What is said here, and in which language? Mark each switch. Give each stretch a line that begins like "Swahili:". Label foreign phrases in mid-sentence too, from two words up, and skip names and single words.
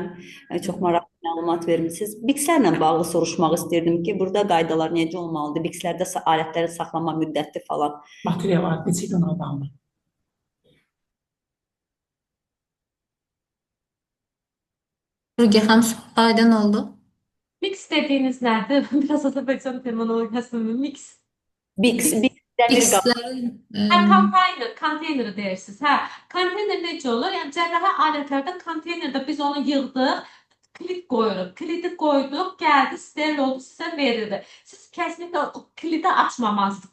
Azerbaijani: Çox maraqlı məlumat vermisiniz. BİX-lərlə bağlı soruşmaq istirdim ki, burada qaydalar necə olmalıdır? BİX-lərdə alətlərin saxlama müddəti falan. Bakteriya var, neçə gün qalmalı? Rugiyə xanım, aydın oldu.
Turkish: Mix dediğiniz nerede? Biraz Azerbaycan terminolojisi mi? Mix.
Azerbaijani: BİX dəmir qap. X-lərin Konteyner deyirsiniz. Hə, konteyner necə olur? Yəni cərrahi alətlərdə konteynerdə biz onu yığdıq, kilit qoyuruq. Kilidi qoyduq, gəldi, steril oldu, sizə verildi. Siz kesinlikle o kilidi açmamalısınız.